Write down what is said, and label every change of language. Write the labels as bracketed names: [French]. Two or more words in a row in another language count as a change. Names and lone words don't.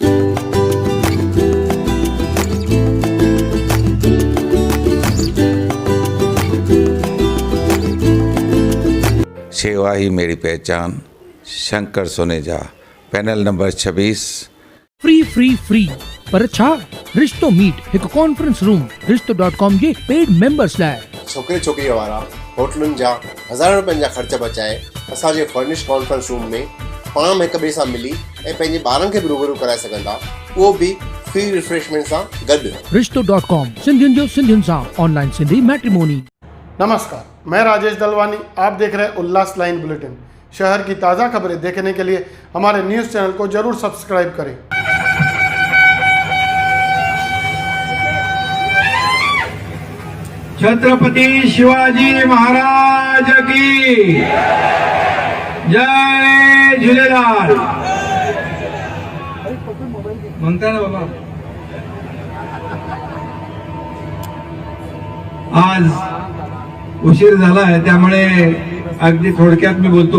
[Hindi] सेवा ही मेरी पहचान, शंकर सोनेजा, पैनल नंबर 26। [Sindhi] फ्री पर छा रिश्तो मीट एक [English] conference room [Sindhi] रिश्तो.com जे [English] paid members [Sindhi] लाइ छोकिरे छोकिरीअ वारा होटलुनि जा हज़ार रुपयनि जा ख़र्च बचाए असांजे [English] furnish conference room [Sindhi] में पाण में हिक ॿिए सां मिली ऐं पंहिंजे ॿारनि खे बि रूबरू कराए सघंदा, उहो बि [English] free refreshment [Sindhi] सां गॾु। रिश्तो.com सिंधियुनि जो सिंधियुनि सां [English] online Sindhi matrimony. [Hindi] नमस्कार, मैं राजेश दलवानी, आप देख रहे हैं उल्लास लाइन बुलेटिन। शहर की ताज़ा खबरें देखने के लिए हमारे [English] news channel [Hindi] को जरूर सब्सक्राइब करें। छत्रपति शिवाजी महाराज की जय झूलेलाल। [Marathi] म्हणता ना बाबा, आज उशीर झाला आहे त्यामुळे अगदी थोडक्यात मी बोलतो।